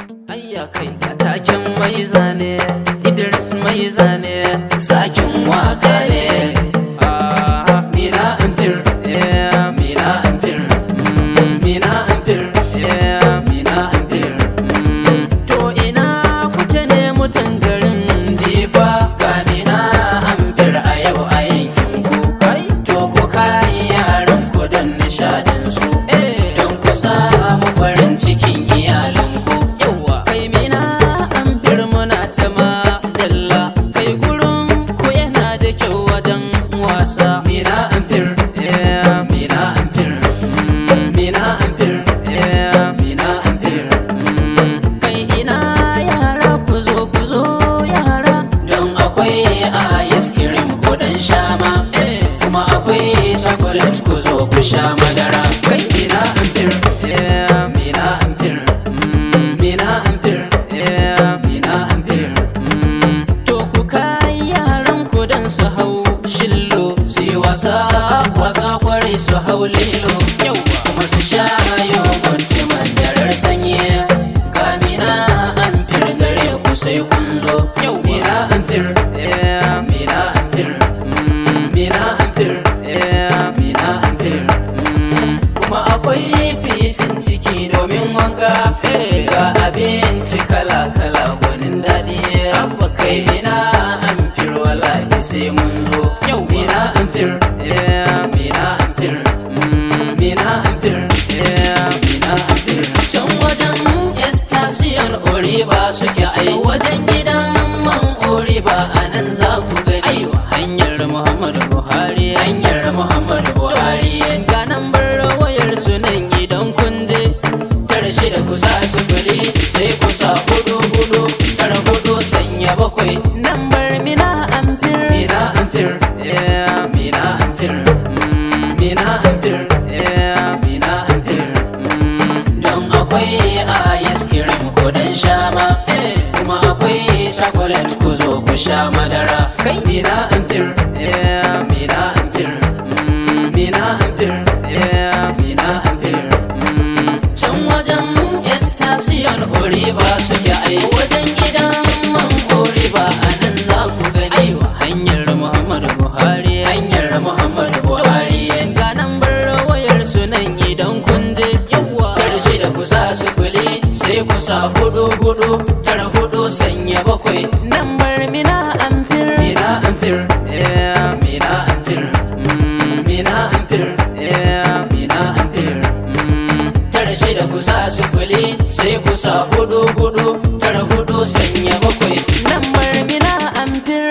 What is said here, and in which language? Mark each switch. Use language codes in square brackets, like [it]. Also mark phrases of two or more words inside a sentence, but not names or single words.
[ha] Ayya kai, taken mai zane, Idris mai zane, zakin waka ne. Ah, mina amfir, eh, mina amfir, mm, mina amfir, eh, mina amfir, mm. To ina kuke ne mutan garin Difa? Ga mina amfir a yau a yankin ku. Ai, to ku kai yaran ku don nishadin su. Eh, don ku samu farin cikin iyalin ku. Yawwa. Kai mina amfir muna ta madalla. Kai gurin ku yana da kyau wajen wasa. Mina amfir, eh, mina amfir, mm, mina amfir, eh, mina amfir, mm. Kai ina yara ku zo, ku zo yara. Don akwai [en] ice cream [ha] ku dan sha ma. Eh, kuma akwai chocolate ku zo ku sha madara. Kai mina amfir, eh, mina amfir, mm, mina amfir, eh, mina amfir, mm. To ku kai yaran ku dan su hau shillo, su yi wasa, wasa kwarai su hau lilo. Yauwa. Kuma su sha yogurt madarar sanyi. Ga mina amfir gare ku sai kun zo. Yau mina amfir, eh, mina amfir, mm, mina amfir, eh, mina amfir, mm. Kuma akwai fisin ciki domin wanka. Eh, ga abinci kala-kala gwanin daɗi. Abba kai mina amfir wallahi sai mun zo. Yau mina amfir, eh, mina amfir, mm, mina amfir, eh, mina amfir. Can wajen Estacion Oriba suke ai wajen gidan man Oriba a nan za ku gani. Aiwa hanyar Muhammadu Buhari, hanyar Muhammadu Buhari. Ga nambar wayar su nan idan kun je. Tara shida ku sa sifili, sai ku sa hudu hudu, tara hudu, sanya bakwai. Nambar mina amfir. Mina amfir, eh, mina amfir, mm, mina amfir, eh, mina amfir, mm. Don akwai [en] ice cream [ha] ku dan sha ma, eh, kuma akwai chocolate ku zo ku sha madara. Kai mina amfir, eh, mina amfir, mm, mina amfir, eh, mina amfir, mm. Can wajen Estacion Oriba suke ai wajen gidan man Oriba a nan za ku gani. Aiwa hanyar Muhammadu Buhari, hanyar Muhammadu Buhari. Ga nambar wayar su nan idan kun je. Yawwa. Tara shida ku sa sifili, sai ku sa hudu hudu, tara hudu sanya bakwai. Nambar mina amfir. Mina amfir, eh, mina amfir, mm, mina amfir, eh, mina amfir, mm. Tara shida ku sa sifili, sai ku sa hudu hudu, tara hudu sanya bakwai. Nambar mina amfir.